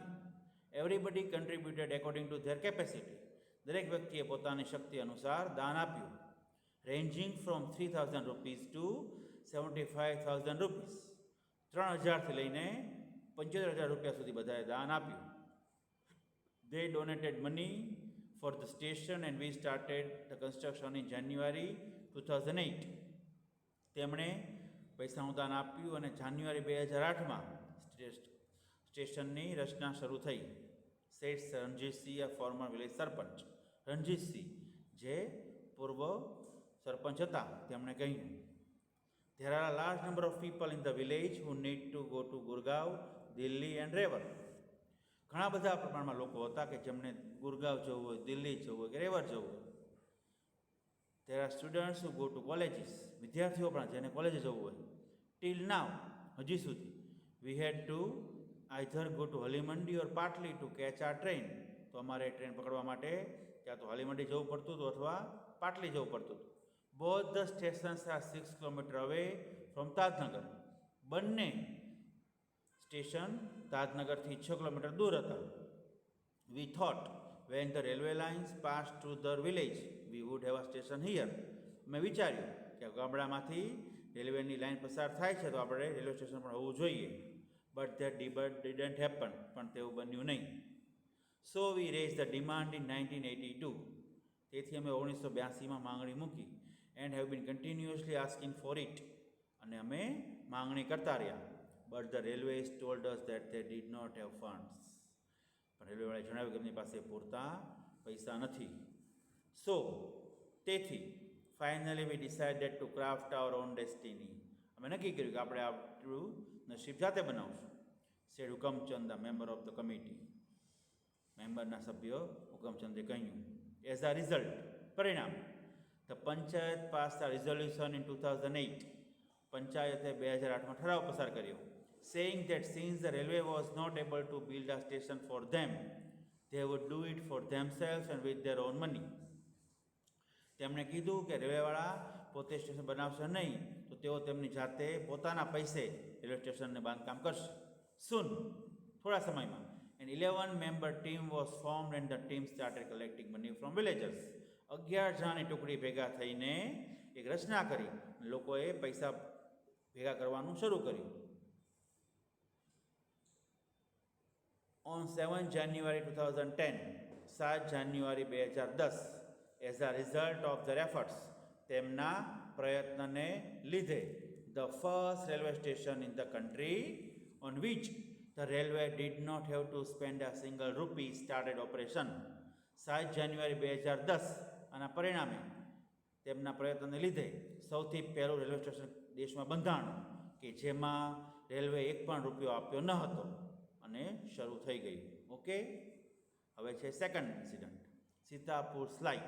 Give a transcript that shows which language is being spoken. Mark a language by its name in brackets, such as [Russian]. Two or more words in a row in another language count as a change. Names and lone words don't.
[English] Everybody contributed according to their capacity. [Gujarati] દરેક વ્યક્તિએ પોતાની શક્તિ અનુસાર દાન આપ્યું. [English] Ranging from 3000 rupees to 75,000 rupees. [Gujarati] 3000થી લઈને 75,000 રૂપિયા સુધી બધાએ દાન આપ્યું. [English] They donated money for the station and we started the construction in January 2008. [Gujarati] તેમણે પૈસાનું દાન આપ્યું અને જાન્યુઆરી 2008માં સ્ટેશનની રચના શરૂ થઈ. [English] Says Ranjitsinh, a former village sarpanch. [Gujarati] રણજીતસિંહ જે પૂર્વ સરપંચ હતા તેમણે કહ્યું, [English] there are a large number of people in the village who need to go to Gurgaon, Delhi and Revar. [Gujarati] ઘણા બધા પ્રમાણમાં લોકો હતા કે જેમને ગુરગાંવ જવું હોય, દિલ્હી જવું હોય કે રેવર જવું હોય. [English] There are students who go to colleges. [Gujarati] વિદ્યાર્થીઓ પણ જેને કોલેજે જવું હોય. [English] Till now, [Gujarati] હજી સુધી, [English] we had to either go to હલીમંડી or Patli to catch our train. [Gujarati] તો અમારે ટ્રેન પકડવા માટે ક્યાં તો હલીમંડી જવું પડતું હતું અથવા પાટલી જવું પડતું હતું. [English] Both the stations are 6 kilometers away from Tajnagar. [Gujarati] બંને સ્ટેશન તાજનગરથી 6 કિલોમીટર દૂર હતા. [English] We thought when the railway lines passed through the village, we would have a station here. [Gujarati] મેં વિચાર્યું કે ગામડામાંથી રેલવેની લાઇન પસાર થાય છે તો આપણે રેલવે સ્ટેશન પણ હોવું જોઈએ. [English] But that didn't happen. [Gujarati] પણ તેવું બન્યું નહીં. [English] So we raised the demand in 1982. [Gujarati] તેથી અમે 1982માં માંગણી મૂકી. [English] And have been continuously asking for it. [Gujarati] અને અમે માંગણી કરતા રહ્યા. [English] But the railways told us that they did not have funds. [Gujarati] પણ રેલવેવાળાએ જણાવ્યું કે એમની પાસે પૂરતા પૈસા નથી. [English] So, તેથી finally we decided to craft our own destiny. [Gujarati] અમે નક્કી કર્યું કે આપણે આપણું નસીબ જાતે બનાવશું. [English] said હુકમચંદ, the member of the committee. [Gujarati] મેમ્બરના સભ્ય હુકમચંદે કહ્યું. [English] As a result, પરિણામ, the પંચાયત passed a resolution in 2008. [Gujarati] પંચાયતે 2008માં ઠરાવ પસાર કર્યો. [English] Saying that since the railway was not able to build a station for them, they would do it for themselves and with their own money. [Gujarati] તેમણે કીધું કે રેલવેવાળા પોતે સ્ટેશન બનાવશે નહીં તો તેઓ તેમની જાતે પોતાના પૈસે રેલવે સ્ટેશનને બાંધકામ કરશે. Soon, થોડા સમયમાં, [English] an 11-member team was formed and the team started collecting money from villagers. [Gujarati] 11 જણાની ટુકડી ભેગા થઈને એક રચના કરી. લોકોએ પૈસા ભેગા કરવાનું શરૂ કર્યું. [English] On 7 January 2010, 7 જાન્યુઆરી 2010, as a result of their efforts, [Gujarati] તેમના પ્રયત્નને લીધે, [English] the first railway station in the country on which the railway did not have to spend a single rupee started operation. [Gujarati] 7 જાન્યુઆરી 2010 આના પરિણામે તેમના પ્રયત્નને લીધે સૌથી પહેલું રેલવે સ્ટેશન દેશમાં બંધાણું કે જેમાં રેલવે એક પણ રૂપિયો આપ્યો ન હતો અને શરૂ થઈ ગયું. ઓકે, હવે છે [English] second incident, [Gujarati] સીતાપુર સ્લાઇટ.